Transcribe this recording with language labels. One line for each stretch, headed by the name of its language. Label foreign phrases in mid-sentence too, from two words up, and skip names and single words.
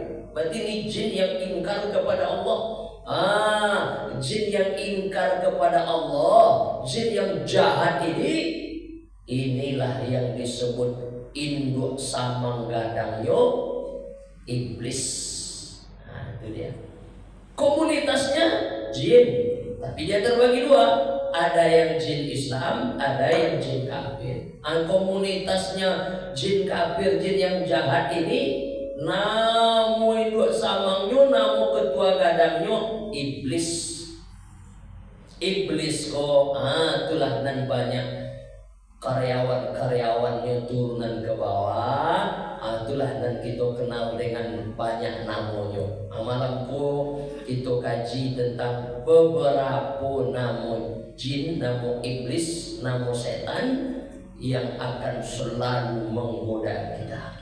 Indonesian: Berarti ini jin yang ingkar kepada Allah. Jin yang ingkar kepada Allah, jin yang jahat ini, inilah yang disebut induk samanggadangyo iblis. Nah, itu dia. Komunitasnya jin, tapi dia terbagi 2. Ada yang jin Islam, ada yang jin kafir. Komunitasnya jin kafir, jin yang jahat ini,
Minangkabau: namu induk samangnya, namu ketua gadangnya iblis. Iblis kok, itulah nan banyak karyawan-karyawannya turunan ke bawah.
Indonesian: Itulah dan kita kenal dengan banyak namanya. Malamku kita kaji tentang beberapa nama jin, nama iblis, nama setan yang akan selalu menggoda kita.